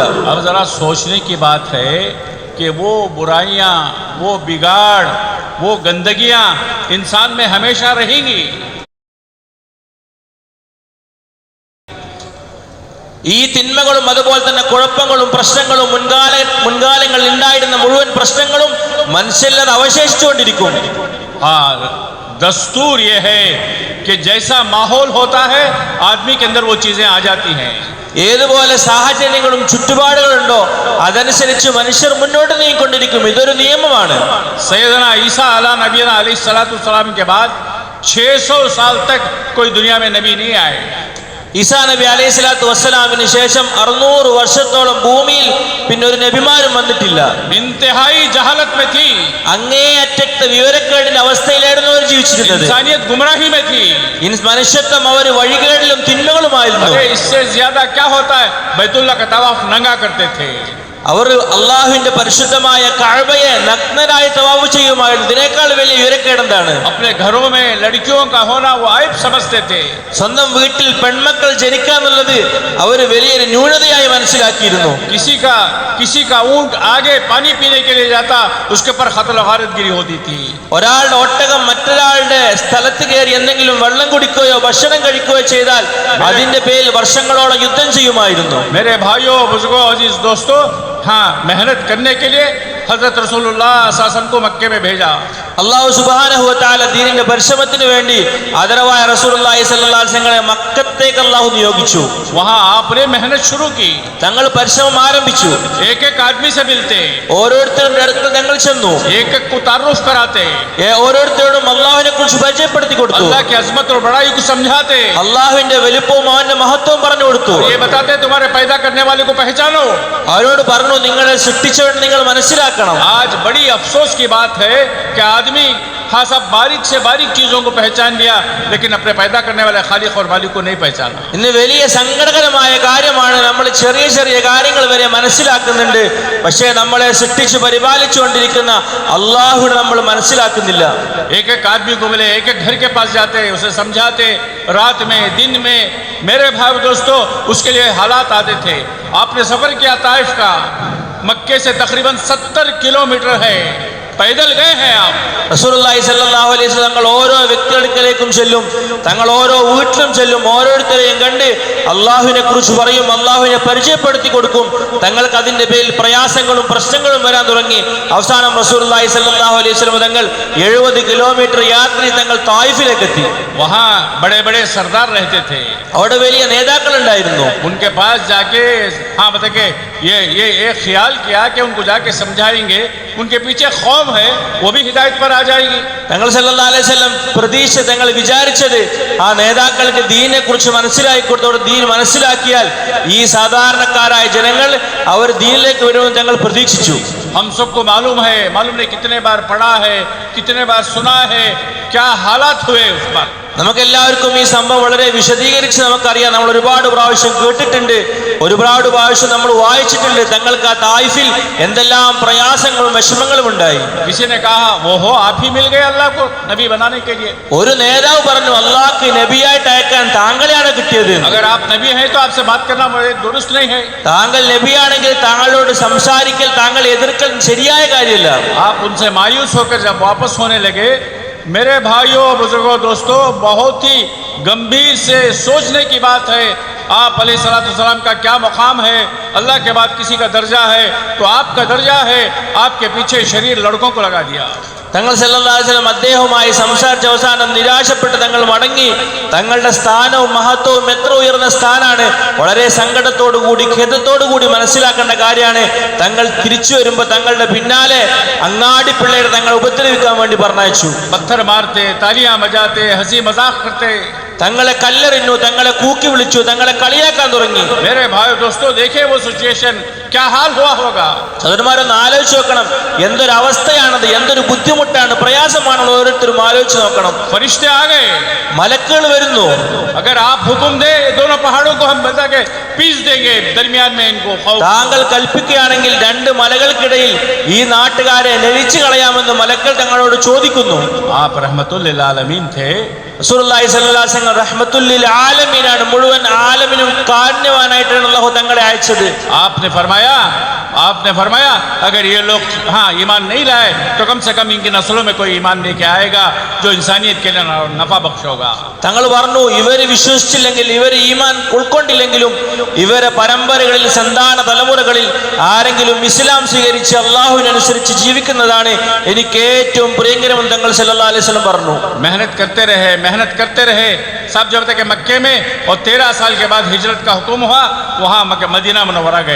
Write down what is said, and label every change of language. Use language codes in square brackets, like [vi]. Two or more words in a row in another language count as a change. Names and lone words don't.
[hi] अब जरा सोचने की बात है कि वो बुराइयां, वो बिगाड़, वो गंदगियां इंसान में हमेशा रहेंगी। [ml] ഈ തിന്മകളും അതുപോലെ തന്നെ കുഴപ്പങ്ങളും പ്രശ്നങ്ങളും മുൻകാലങ്ങളിൽ ഉണ്ടായിരുന്ന മുഴുവൻ പ്രശ്നങ്ങളും മനുഷ്യരിൽ അവശേഷിച്ചുകൊണ്ടിരിക്കും. [hi] हाँ, दस्तूर ये है कि जैसा माहौल होता है आदमी के अंदर वो चीजें आ जाती हैं। [ml] ഏതുപോലെ സാഹചര്യങ്ങളും ചുറ്റുപാടുകളുണ്ടോ അതനുസരിച്ച് മനുഷ്യർ മുന്നോട്ട് നീങ്ങിക്കൊണ്ടിരിക്കും. ഇതൊരു നിയമമാണ്. [hi] सैयदना ईसा [ar] على نبينا عليه الصلاة والسلام [hi] के बाद 600 साल तक कोई दुनिया में नबी नहीं आए। [ml] ഈസാ നബി [ar] عليه الصلاة والسلام [ml] ശേഷം 600 വർഷത്തോളം ഭൂമിയിൽ പിന്നെ ഒരു നബിമാരും വന്നിട്ടില്ല. [hi] इंतहाई जहालत में थी, [ml] അങ്ങേയറ്റത്തെ വിവരക്കേടിന്റെ അവസ്ഥയിലായിരുന്നു അവർ ജീവിച്ചിരുന്നത്. [hi] इंसानियत गुमराही में थी, [ml] മനുഷ്യത്വം അവർ വഴികേടിലും തിന്മകളുമായിരുന്നു. [hi] अरे इससे ज्यादा क्या होता है, बैतुल्लाह का तवाफ नंगा करते थे। [ml] അവർ അള്ളാഹുവിന്റെ പരിശുദ്ധമായ കഅബയെ നഗ്നരായി തവാഫ് ചെയ്യുമായിരുന്നു. ഇതിനേക്കാൾ വലിയ വിവരക്കേടെന്താണ്? [hi] अपने घरों में लड़कियों का होना वो आयब समझते थे। [ml] സ്വന്തം വീട്ടിൽ പെൺമക്കൾ ജനിക്കാന്നുള്ളത് അവർ വലിയൊരു ന്യൂനതയായി മനസ്സിലാക്കിയിരുന്നു. [hi] किसी का ऊंट आगे पानी पीने के लिए जाता, उसके ऊपर खतल गारतगिरी होती थी। [ml] ഒരാളുടെ ഒട്ടകം മറ്റൊരാളുടെ സ്ഥലത്ത് കയറി എന്തെങ്കിലും വെള്ളം കുടിക്കുകയോ ഭക്ഷണം കഴിക്കുകയോ ചെയ്താൽ അതിന്റെ പേരിൽ വർഷങ്ങളോളം യുദ്ധം ചെയ്യുമായിരുന്നു. [hi] मेरे भाइयों बुजुर्गों अजीज दोस्तों, हाँ, मेहनत करने के लिए हजरत [ar] رسول الله صلى الله عليه وسلم [hi] को मक्के में भेजा। [ml] അള്ളാഹു [ar] سبحانه وتعالى [ml] ദീനിന്റെ പരിശ്രമത്തിന് വേണ്ടി ആദരവായ [ar] رسول الله صلى الله عليه وسلم [ml] മക്കത്തേക്ക് അള്ളാഹു നിയോഗിച്ചു. [hi] वहाँ आपने मेहनत शुरू की, [ml] തങ്ങൾ പരിശ്രമം ആരംഭിച്ചു. [hi] एक एक आदमी से मिलते, [ml] ഓരോരുത്തരുടെ അടുത്ത് തങ്ങൾ ചെന്നു. [hi] एक एक को तारुफ कराते, [ml] ഓരോരുത്തരോടും അള്ളാഹുവിനെ കുറിച്ച് പരിചയപ്പെടുത്തി കൊടുത്തു. [hi] अल्लाह की अजमत और बड़ाई को समझाते, [ml] അള്ളാഹുവിന്റെ വലിപ്പവും അവന്റെ മഹത്വവും പറഞ്ഞു കൊടുത്തു. [hi] ये बताते तुम्हारे पैदा करने वाले को पहचानो। [ml] അവരോട് പറഞ്ഞു, നിങ്ങളെ സൃഷ്ടിച്ചവൻ നിങ്ങൾ മനസ്സിലാക്കണം. [hi] आज बड़ी अफसोस की बात है कि आदमी हाँ सब बारीक से बारीक चीज़ों को पहचान लिया, लेकिन अपने पैदा करने वाले खालिक और मालिक को नहीं पहचाना। [ml] ഇന്ന് വലിയ സങ്കടകരമായ കാര്യമാണ്, നമ്മൾ ചെറിയ ചെറിയ കാര്യങ്ങൾ വരെ മനസ്സിലാക്കുന്നുണ്ട്, പക്ഷേ നമ്മളെ സൃഷ്ടിച്ച് പരിപാലിച്ചുകൊണ്ടിരിക്കുന്ന അള്ളാഹുവിനെ നമ്മൾ മനസ്സിലാക്കുന്നില്ല. [hi] एक एक आदमी को मिले, एक एक घर के पास जाते, उसे समझाते, रात में दिन में। मेरे भाई दोस्तों, उसके लिए हालात आते थे। आपने सफर किया ताइफ का, मक्के से तकरीबन 70 किलोमीटर है, पैदल गए हैं आप। [ar] رسول الله صلى الله عليه وسلم [ml] തങ്ങൾ ഓരോ വ്യക്തികൾക്കിലേക്കും ചെല്ലും, തങ്ങൾ ഓരോ വീട്ടിലും ചെല്ലും, ഓരോരുത്തരെയും കണ്ട് അള്ളാഹുവിനെ കുറിച്ച് പറയും, അള്ളാഹുവിനെ പരിചയപ്പെടുത്തി കൊടുക്കും. തങ്ങൾക്ക് അതിന്റെ പേരിൽ പ്രയാസങ്ങളും പ്രശ്നങ്ങളും വരാൻ തുടങ്ങി. അവസാനം [ar] رسول الله صلى الله عليه وسلم [ml] തങ്ങൾ 70 കിലോമീറ്റർ യാത്ര തങ്ങൾ തായിഫിലേക്ക് എത്തി. [hi] वहाँ बड़े बड़े सरदार रहते थे, [ml] അവിടെ വലിയ നേതാക്കൾ ഉണ്ടായിരുന്നു. [hi] उनके पास जाके हाँ बताके ये एक ख्याल किया कि उनको जाके समझाएंगे, उनके पीछे कौम है, वो भी हिदायत पर आ जाएगी। [ml] തങ്ങൾ [ar] صلى الله عليه وسلم [ml] പ്രതീക്ഷ, തങ്ങൾ വിചാരിച്ചത് ആ നേതാക്കൾക്ക് ദീനിനെ കുറിച്ച് മനസ്സിലാക്കി കൊടുത്തോടെ ദീൻ മനസ്സിലാക്കിയാൽ ഈ സാധാരണക്കാരായ ജനങ്ങൾ അവർ ദീനിലേക്ക് വരുമെന്ന് തങ്ങൾ പ്രതീക്ഷിച്ചു. [hi] हम सबको मालूम नहीं कितने बार पढ़ा है, कितने बार सुना है, क्या हालात हुए उस पर। [ml] നമുക്കെല്ലാവർക്കും ഈ സംഭവം വളരെ വിശദീകരിച്ച് നമുക്കറിയാം. നമ്മൾ ഒരുപാട് പ്രാവശ്യം കേട്ടിട്ടുണ്ട്, ഒരുപാട് പ്രാവശ്യം നമ്മൾ വായിച്ചിട്ടുണ്ട്. തങ്ങൾക്ക് ആ തായിഫിൽ എന്തെല്ലാം പ്രയാസങ്ങളും വിഷമങ്ങളും ഉണ്ടായി. [hi] किसी ने कहा वो हो आप ही मिल गए अल्लाह को नबी बनाने के लिए। [ml] ഒരു നേതാവ് പറഞ്ഞു, അള്ളാഹ്ക്ക് നബിയായിട്ട് അയക്കാൻ താങ്കളെയാണ് കിട്ടിയത്. [hi] अगर आप नबी हैं तो आपसे बात करना दुरुस्त नहीं है। [ml] താങ്കൾ നബിയാണെങ്കിൽ താങ്കളോട് സംസാരിക്കൽ, താങ്കൾ എതിർക്കൽ ശരിയായ കാര്യമില്ല. [hi] आप उनसे मायूस होकर जब वापस होने लगे, मेरे भाइयों बुजुर्गों दोस्तों, बहुत ही गंभीर से सोचने की बात है। आप अलैहिस्सलाम का क्या मुकाम है, अल्लाह के बाद किसी का दर्जा है, तो आपका दर्जा है, आपके पीछे शरीर लड़कों को लगा दिया। [ml] തങ്ങൾ [ar] صلى الله عليه وسلم [ml] അദ്ദേഹവുമായി സംസാരിച്ച അവസാനം നിരാശപ്പെട്ട് തങ്ങൾ മടങ്ങി. തങ്ങളുടെ സ്ഥാനവും മഹത്വവും എത്ര ഉയർന്ന സ്ഥാനാണ്. വളരെ സങ്കടത്തോടുകൂടി ഖേദത്തോടുകൂടി മനസ്സിലാക്കേണ്ട കാര്യമാണ്. തങ്ങൾ തിരിച്ചു വരുമ്പോൾ തങ്ങളുടെ പിന്നാലെ അങ്ങാടി പിള്ളേരെ തങ്ങൾ ഉപദ്രവിക്കാൻ വേണ്ടി പറഞ്ഞയച്ചു. [hi] पत्थर मारते, तालियां बजाते, हंसी मजाक करते, [ml] തങ്ങളെ കല്ലെറിഞ്ഞു, തങ്ങളെ കൂക്കി വിളിച്ചു, തങ്ങളെ കളിയാക്കാൻ തുടങ്ങി. [hi] मेरे भाई दोस्तों देखिए वो सिचुएशन क्या हाल हुआ होगा। [ml] സഹോദരന്മാരൊന്ന് ആലോചിച്ച് നോക്കണം, എന്തൊരു അവസ്ഥയാണത്, എന്തൊരു ബുദ്ധിമുട്ടാണ്, പ്രയാസമാണെന്ന് ഓരോരുത്തരും ആലോചിച്ച് നോക്കണം. [hi] फरिश्ते आ गए, [ml] മലക്കുകൾ വരുന്നു. [hi] अगर आप हुक्म दे दोनों पहाड़ों को हम बता के पीस देंगे दरमियान में इनको। [ml] താങ്കൾ കൽപ്പിക്കുകയാണെങ്കിൽ രണ്ട് മലകൾക്കിടയിൽ ഈ നാട്ടുകാരെ ലഭിച്ചു കളയാമെന്ന് മലക്കൾ തങ്ങളോട് ചോദിക്കുന്നു. [hi] आप [ar] رحمة للعالمين [hi] थे, [ar] رسول الله صلى الله عليه وسلم رحمة للعالمين, [ml] മുഴുവൻ ആലമിനും കാരുണ്യവാനായിട്ടാണ് അല്ലാഹു തങ്ങളെ അയച്ചത്. [hi] आपने फरमाया अगर ये लोग हाँ ईमान नहीं लाए तो कम से कम इनकी नस्लों में कोई ईमान लेके आएगा जो इंसानियत के लिए नफा बख्श होगा। [ml] തങ്ങൾ പറഞ്ഞു, ഇവർ വിശ്വസിച്ചില്ലെങ്കിൽ, ഇവർ ഈമാൻ ഉൾക്കൊണ്ടില്ലെങ്കിലും ഇവരെ പരമ്പരകളിൽ സന്താന തലമുറകളിൽ ആരെങ്കിലും ഇസ്ലാം സ്വീകരിച്ച് അള്ളാഹുവിനനുസരിച്ച് ജീവിക്കുന്നതാണ് എനിക്ക് ഏറ്റവും പ്രിയങ്കരമെന്ന് തങ്ങൾ [ar] صلى الله عليه وسلم [ml] പറഞ്ഞു. [hi] मेहनत करते रहे सब जब तक मक्के में, और 13 साल के बाद हिजरत का हुक्म हुआ, वहाँ मदीना मुनव्वरा गए।